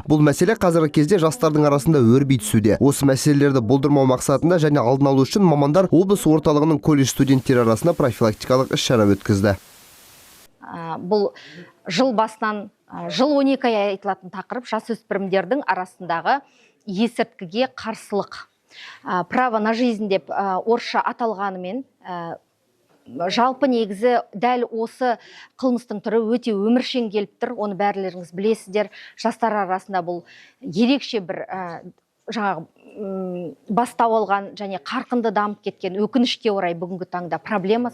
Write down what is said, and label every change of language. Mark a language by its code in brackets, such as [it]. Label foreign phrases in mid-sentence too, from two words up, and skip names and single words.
[kk] Бұл мәселе қазіргі кезде жастардың арасында өрби түсуде. Осы мәселелерді болдырмау мақсатында және алдын алу үшін мамандар облыс орталығының колледж студенттері арасында профилактикалық іс-шара өткізді. Бұл жыл басынан жыл 12 ай айтылатын тақырып жасөспірімдердің арасындағы есірткіге қарсылық. [ru] Право на жизнь [kk] деп орысша аталғанымен жалпы негізі дәл осы қылмыстың түрі өте өміршең келіп тұр. Оны бәрілеріңіз білесіздер. Жастар арасында бұл ерекше бір бастау алған және қарқынды дамып кеткен өкінішке орай бүгінгі таңда проблема.